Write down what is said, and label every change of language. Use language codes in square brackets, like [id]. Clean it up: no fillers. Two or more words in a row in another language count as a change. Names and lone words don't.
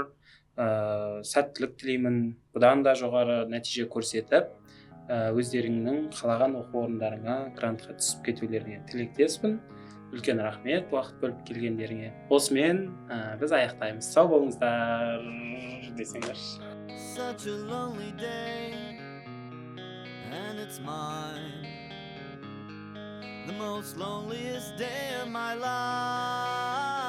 [kk] Сәттілік тілеймін, бұдан да жоғары нәтиже көрсетіп, өздеріңнің қалаған оқу орындарыңа грантқа түсіп кетулеріңе тілектеспін. Үлкен рахмет уақыт бөліп келгендеріңе. Осымен біз аяқтаймыз. Сау болыңыздар десеңдер. [en] Such a lonely day, and it's mine, the most loneliest day of my life.